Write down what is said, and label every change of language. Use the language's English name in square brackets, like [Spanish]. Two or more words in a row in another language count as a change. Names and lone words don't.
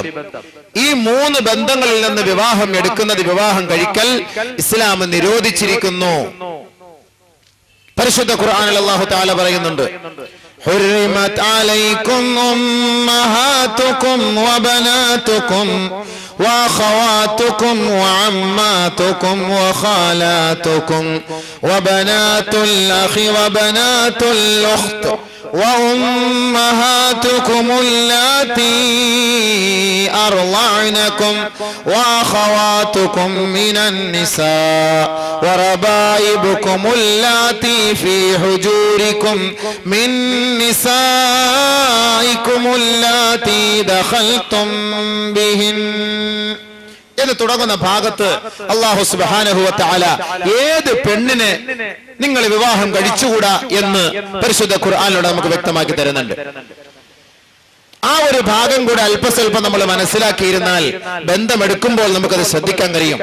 [Malayalam] ഈ 3 ബന്ധങ്ങളിൽ നിന്ന് വിവാഹം എടുക്കുന്നത്, വിവാഹം കഴിക്കൽ ഇസ്ലാം നിരോധിച്ചിരിക്കുന്നു. പരിശുദ്ധ ഖുർആനിൽ [Arabic] الله تعالى പറയുന്നുണ്ട്, حرمت عليكم أمهاتكم وبناتكم وأخواتكم وعماتكم وخالاتكم وبنات الأخ وبنات الأخت وأمهاتكم اللاتي أرضعنكم وأخواتكم من النساء وربائبكم اللاتي في حجوركم من نسائكم اللاتي دخلتم بهن [Malayalam] എന്ന് തുടങ്ങുന്ന ഭാഗത്ത് [Arabic] الله سبحانه وتعالى [Malayalam] ഏത് പെണ്ണിനെ നിങ്ങൾ വിവാഹം കഴിച്ചുകൂടാ എന്ന് പരിശുദ്ധ ഖുർആനിലൂടെ നമുക്ക് വ്യക്തമാക്കി തരുന്നുണ്ട്. ആ ഒരു ഭാഗം കൂടെ അല്പസ്വല്പം നമ്മൾ മനസ്സിലാക്കിയിരുന്നാൽ ബന്ധമെടുക്കുമ്പോൾ നമുക്കത് ശ്രദ്ധിക്കാൻ കഴിയും.